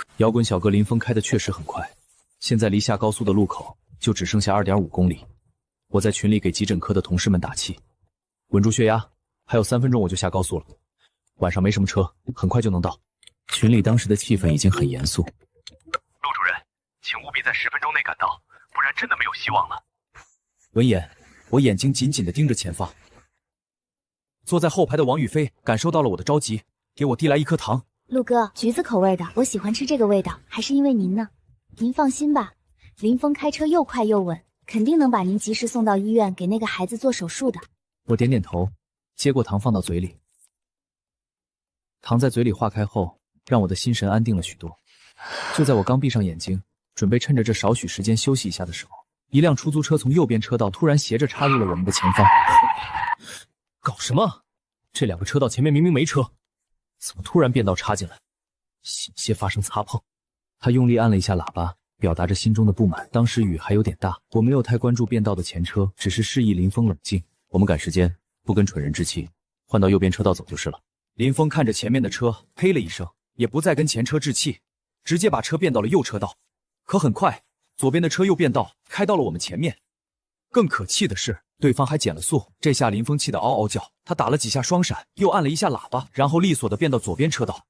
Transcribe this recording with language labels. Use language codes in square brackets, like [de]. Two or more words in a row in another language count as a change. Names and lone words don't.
[zh] 摇滾小哥林峰開的確實很快，現在離下高速的路口就只剩下 2.5 公里。我在群裡給急診科的同事們打氣，穩住血壓，還有3分鐘我就下高速了。晚上沒什麼車，很快就能到。群裡當時的氣氛已經很嚴肅。陸主任，請務必在10分鐘內趕到，不然真的沒有希望了。闻言，我眼睛緊緊地盯着前方。坐在後排的王宇飛感受到了我的着急，給我遞來一顆糖。陸哥，橘子口味的，我喜歡吃這個味道，還是因為您呢。您放心吧，林峰開車又快又穩，肯定能把您及時送到醫院給那個孩子做手術的。我點點頭，接過糖放到嘴裡。糖在嘴裡化開後，讓我的心神安定了許多。就在我剛閉上眼睛，準備趁着這少許時間休息一下的時候，一輛出租車從右邊車道突然斜着插入了我們的前方。搞什麼？這2個車道前面明明沒車，怎麼突然變道插進來？險些發生擦碰。他用力按了一下喇叭，表達着心中的不滿。當時雨還有點大，我沒有太關注變道的前車，只是示意林峰冷靜。我們趕時間，不跟蠢人置氣，換到右邊車道走就是了。林峰看着前面的車，呸了一聲，也不再跟前車置氣，直接把車變到了右車道。可很快，左邊的車又變道，開到了我們前面。更可氣的是，對方還減了速。這下林峰氣得嗷嗷叫，他打了幾下雙閃，又按了一下喇叭，然後利索地變到左邊車道。